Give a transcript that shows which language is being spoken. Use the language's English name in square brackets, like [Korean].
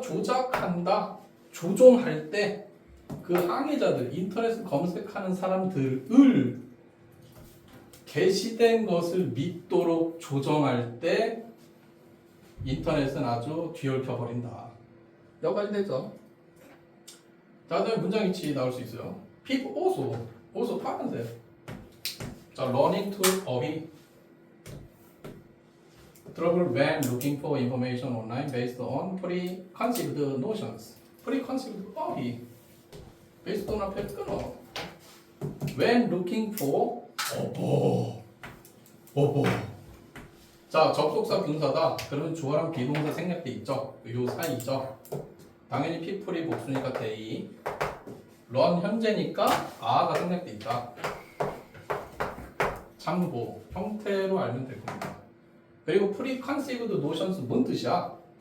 [Korean] 조작한다. 조종할 때 그 항해자들, 인터넷을 검색하는 사람들을 게시된 것을 믿도록 조정할 때 인터넷은 아주 뒤얽혀 버린다. 여기까지 되죠? 자, 그다음에 문장 이치 나올 수 있어요. [English] People also [Korean] 파란색. 자, [English] learning to [Korean] 어휘. [English] Trouble when looking for information online based on preconceived notions. [Korean] preconceived 어휘. [English] based on [Korean] 앞에 끊어. [English] When looking for [Korean] 어버. 자, 접속사 분사다. 그러면 주어랑 비동사 생략돼 있죠. 요 사이죠. 당연히 people이 복수니까 they. run 현재니까 a가 생략돼 있다. 참고 형태로 알면 될 겁니다. 그리고 [English] preconceived notions [Korean] 뭔 뜻이야?